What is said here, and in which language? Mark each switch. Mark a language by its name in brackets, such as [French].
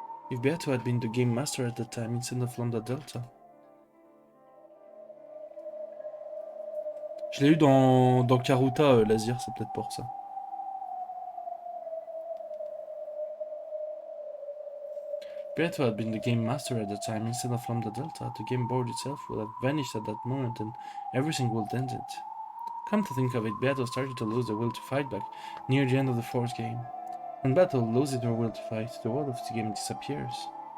[English] If Beato had been the game master at that time instead of Lambda Delta. [French] Je l'ai eu dans Karuta, Lazir, c'est peut-être pour ça. [English] Beato had been the game master at the time instead of Lambda Delta. The game board itself would have vanished at that moment and everything would end it. Come to think of it, Beato started to lose the will to fight back near the end of the 4th game. When Beato loses her will to fight, the world of the game disappears.